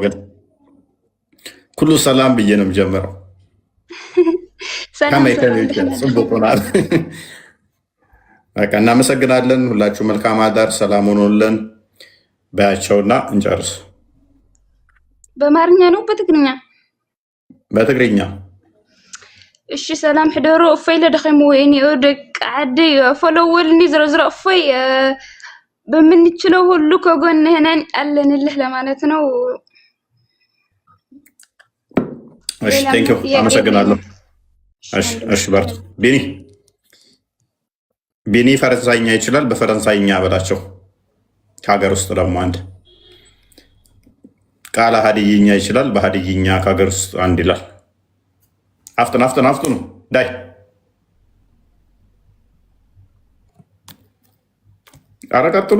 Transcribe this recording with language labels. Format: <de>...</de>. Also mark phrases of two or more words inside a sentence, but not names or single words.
<am>ግን ኩሉ ሰላም ብዬ ነው የምጀምረው። ጽቡቁናል። በቃ እናመሰግናለን። ሁላችሁ መልካም አዳር፣ ሰላም ሆኖልን በያቸውና እንጨርስ። በአማርኛ ነው በትግርኛ? በትግርኛ።</am> <ti>እሺ ሰላም ሕደሩ። እፎይ ለደኺሙ ወይኒ ደቂ ዓዲ ፎሎወልኒ ዝረዝረ እፎይ</ti> <am>በምንችለው ሁሉ ከጎንህ ነን አለንልህ ለማለት ነው። እሺ</am> <en>thank you</en> <am>አመሰግናለሁ። እሺ በርቱ። ቢኒ ፈረንሳይኛ ይችላል። በፈረንሳይኛ በላቸው። ከሀገር ውስጥ ደግሞ አንድ ቃለ ሀዲይኛ ይችላል። በሀዲይኛ ከሀገር ውስጥ አንድ ይላል። አፍጥኑ ዳይ ኧረ ቀጥሉ።</am>